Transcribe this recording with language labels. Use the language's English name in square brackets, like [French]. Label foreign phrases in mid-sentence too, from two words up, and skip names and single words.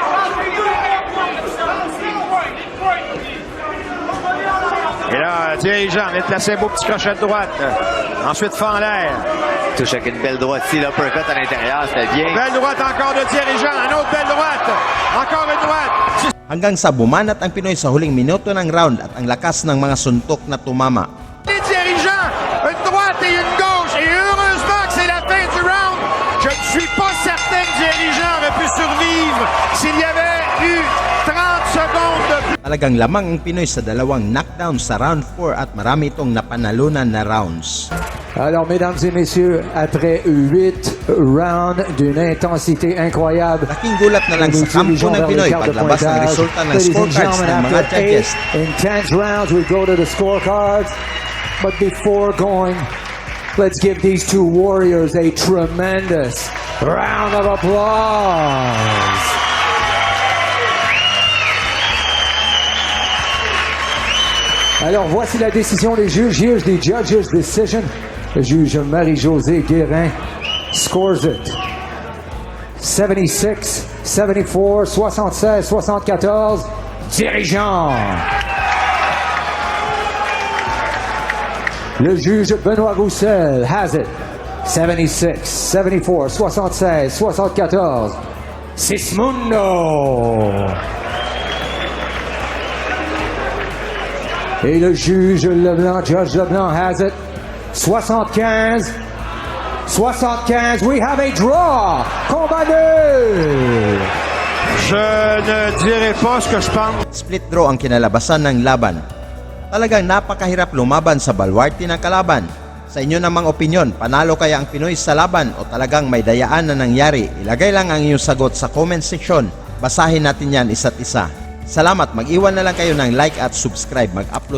[French] Et là, dirigeant vient de placer un beau petit crochet de droite. Ensuite, fend l'air. Touche avec une belle droite ici, l'uppercut à l'intérieur, c'était bien. Belle droite encore de dirigeant. Une autre belle droite. Encore une droite. [Filipino] Hanggang sa bumanat ang Pinoy sa huling minuto ng round at ang lakas ng mga suntok na tumama. [French] Les dirigeants, une droite et une gauche. Et heureusement que c'est la fin du round. Je ne suis pas certain que dirigeant aurait pu survivre s'il y avait eu 30 secondes de plus. [Filipino] Talagang lamang ang Pinoy sa dalawang knockdown sa round 4 at marami itong napanalunan na rounds. [French] Alors, mesdames et messieurs, après 8 rounds d'une intensité incroyable, [Filipino] Laking gulat na lang sa kampo ng Pinoy paglabas ng resulta ng scorecards ng mga judges. [English] intense rounds, we go to the scorecards. But before going, let's give these two warriors a tremendous round of applause. [French] Alors, voici la décision des juges. [English] Here's the judge's decision. [French] Le juge Marie-Josée Guérin [English] scores it. [French] 76, 74, 76, 74. Dirigeant. Le juge Benoît Roussel [English] has it. [French] 76, 74, 76, 74. Sismondo. Et le juge Leblanc, [English] Judge Leblanc has it. 75, 75. We have a draw. [French] Combat 2. Je ne dirai pas ce que je pense. [English] Split draw [Filipino] ang kinalabasan ng laban. Talagang napakahirap lumaban sa balwarte ng kalaban. Sa inyo namang opinyon, panalo kaya ang Pinoy sa laban o talagang may dayaan na nangyari? Ilagay lang ang iyong sagot sa [English] comment section. [Filipino] Basahin natin yan isa't isa. Salamat, mag-iwan na lang kayo ng like at subscribe.